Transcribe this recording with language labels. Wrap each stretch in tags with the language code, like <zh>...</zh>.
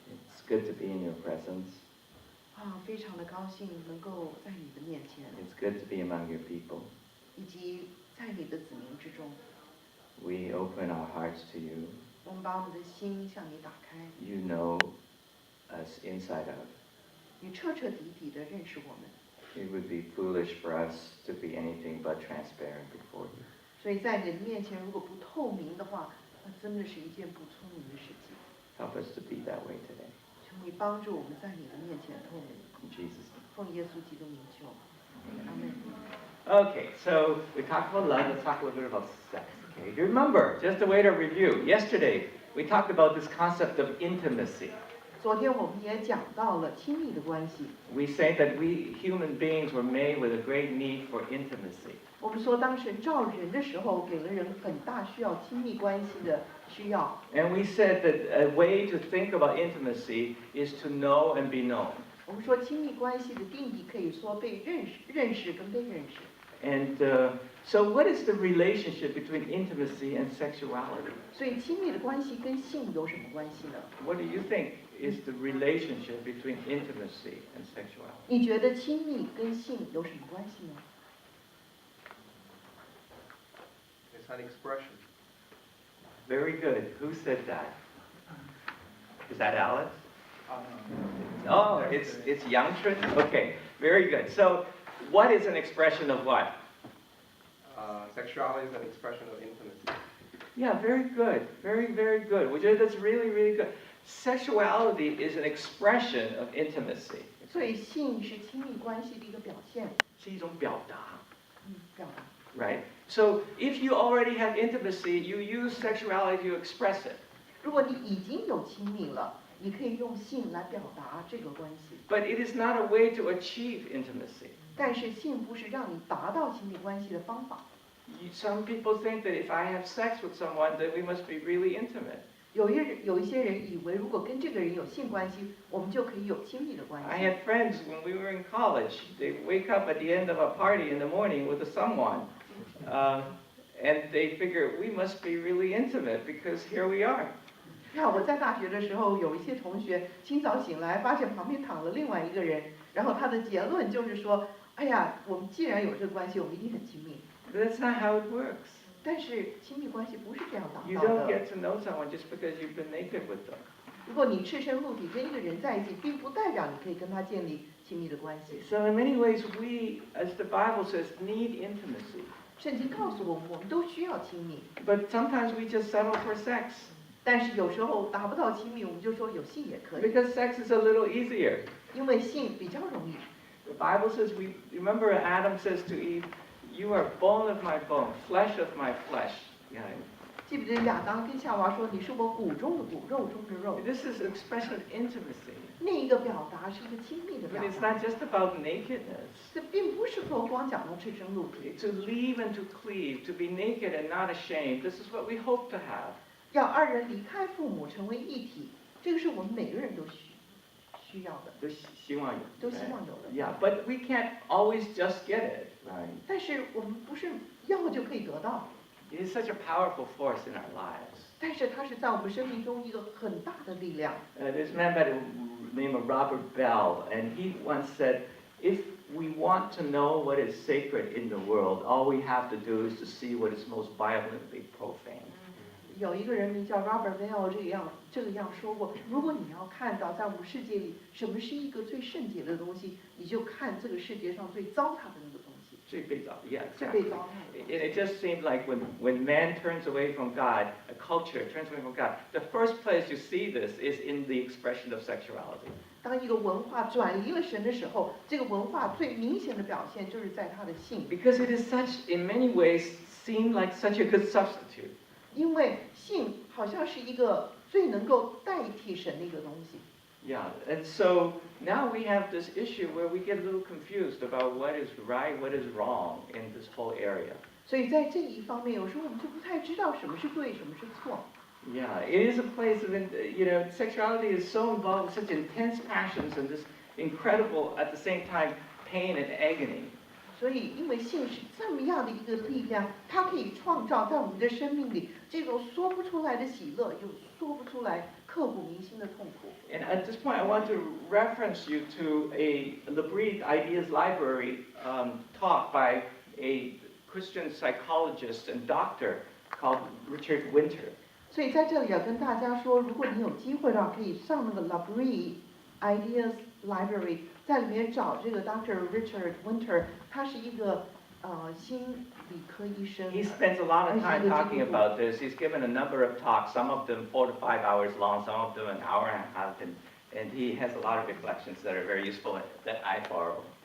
<en>It's good to be in your presence.</en> <zh>非常的高兴能够在你的面前。</zh> <en>It's good to be among your people.</en> <zh>以及在你的子民之中。</zh> <en>We open our hearts to you.</en> <zh>我们把我们的心向你打开。</zh> <en>You know us inside out.</en> <zh>你彻彻底底地认识我们。</zh> <en>It would be foolish for us to be anything but transparent before you.</en> <zh>所以在你的面前，如果不透明的话，那真的是一件不聪明的事情。</zh> <en>Help us to be that way today.</en> <zh>求你帮助我们在你的面前透明。</zh> <en>In Jesus' name.</en> <zh>奉耶稣基督名求。阿门。</zh> <en>Okay, so we talked about love. Let's talk a little bit about sex. Okay, you remember, just a way to review. Yesterday, we talked about this concept of intimacy.</en> <zh>昨天我们也讲到了亲密的关系。</zh> <en>We say that we human beings were made with a great need for intimacy.</en> <zh>我们说，当神造人的时候，给了人很大需要亲密关系的需要。</zh> <en>And we said that a way to think about intimacy is to know and be known.</en> <zh>我们说，亲密关系的定义可以说被认识跟被认识。</zh> <en>And so what is the relationship between intimacy and sexuality?</en> <zh>所以亲密的关系跟性有什么关系呢？</zh> <en>What do you think is the relationship between intimacy and sexuality?</en> <zh>你觉得亲密跟性有什么关系呢？</zh> <en>It's an expression. Very good. Who said that? Is that Alex? Oh, it's Yang. Okay, very good. So, what is an expression of what? Sexuality is an expression of intimacy. Yeah, very good. Very, very good.</en> <zh>我觉得</zh> <en>that's really, really good. Sexuality is an expression of intimacy.</en> <zh>所以性是亲密关系的一个表现。是一种表达。表达。</zh> <en>Right? So, if you already have intimacy, you use sexuality to express it.</en> <zh>如果你已经有亲密了，你可以用性来表达这个关系。</zh> <en>But it is not a way to achieve intimacy.</en> <zh>但是性不是让你达到亲密关系的方法。</zh> <en>Some people think that if I have sex with someone, that we must be really intimate.</en> <zh>有一些人以为，如果跟这个人有性关系，我们就可以有亲密的关系。</zh> <en>I had friends when we were in college. They wake up at the end of a party in the morning with someone, and they figure we must be really intimate because here we are.</en> <zh>那我在大学的时候，有一些同学清早醒来，发现旁边躺了另外一个人，然后他的结论就是说：“哎呀，我们既然有这个关系，我们一定很亲密。”</zh> <en>That's not how it works.</en> <zh>但是亲密关系不是这样达</zh> <en>You</en> <zh>到</zh> <en>don't</en> <zh>的。</zh> <en>get to know someone just because you've been naked with them.</en> <zh>如果你赤身露体跟一个人在一起，并不代表你可以跟他建立亲密的关系。</zh> <en>So in many ways, we, as the Bible says, need intimacy.</en> <zh>圣经告诉我们，我们都需要亲密，</zh> <en>But sometimes we just settle for sex</en> <zh>但是有时候达不到亲密，我们就说有性也可以，</zh> <en>because sex is a little easier.</en> <zh>因为性比较容易。</zh> <en>The Bible says, remember Adam says to Eve, you are bone of my bone, flesh of my flesh. Yeah.</en> <zh>记不记得亚当跟夏娃说：“你是我骨中的骨，肉中的肉。”</zh> <en>This is an expression of intimacy.</en> <zh>另一个表达是一个亲密的</zh> <en>But</en> <zh>表</zh> <en>it's</en> <zh>达，</zh> <en>not just about nakedness.</en> <zh>这并不是说光讲到赤身露体，</zh> <en>To leave and to cleave, to be naked and not ashamed. This is what we hope to have.</en> <zh>要二人离开父母成为一体，这个是我们每个人都需要的，都希望有的。</zh> <en>Yeah, but we can't always just get it, right?</en> <zh>但是我们不是要就可以得到，</zh> <en>It is such a powerful force in our lives.</en> <zh>但是它是在我们生命中一个很大的力量。</zh> <en>There's a man by the name of Robert Bell, and he once said, if we want to know what is sacred in the world, all we have to do is to see what is most violently profane.</en> <zh>有一个人名叫 Robert Bell 这个样说过，如果你要看到在我们世界里什么是一个最圣洁的东西，你就看这个世界上最糟蹋的那个东西。</zh> <en>Yeah,</en> <zh>最</zh> <en>exactly.</en> <zh>被糟蹋的。</zh> <en>And it just seemed like when man turns away from God, a culture turns away from God, the first place you see this is in the expression of sexuality.</en> <zh>当一个文化转离了神的时候，这个文化最明显的表现就是在它的性，</zh> <en>Because it is such, in many ways, seemed like such a good substitute.</en> <zh>因为性好像是一个最能够代替神的一个东西。</zh> <en>Yeah, and so now we have this issue where we get a little confused about what is right, what is wrong in this whole area.</en> <zh>所以在这一方面，有时候我们就不太知道什么是对，什么是错。</zh> <en>Yeah, it is a place of, sexuality is so involved with such intense passions and this incredible, at the same time, pain and agony.</en> <zh>所以，因为性是这么样的一个力量，它可以创造在我们的生命里这种说不出来的喜乐，有说不出来刻骨铭心的痛苦。</zh> <en>And at this point, I want to reference you to a Labrie Ideas Library talk by a Christian psychologist and doctor called Richard Winter.</en> <zh>所以在这里要跟大家说，如果你有机会的话，可以上那个 Labrie Ideas Library， 在里面找这个 Dr. Richard Winter， 他是一个心理科医生。</zh> <en>He spends a lot of time talking about this. He's given a number of talks, some of them 4 to 5 hours long, some of them an hour and a half, and he has a lot of reflections that are very useful that I borrow.</en>